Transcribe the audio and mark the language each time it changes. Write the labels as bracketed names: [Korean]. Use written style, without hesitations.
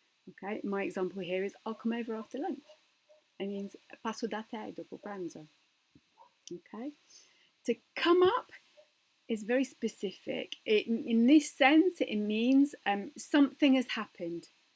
[English] Okay, my example here is I'll come over after lunch. It means [Italian] passo da te dopo pranzo. [English] Okay, to come up is very specific. In this sense, it means something has happened.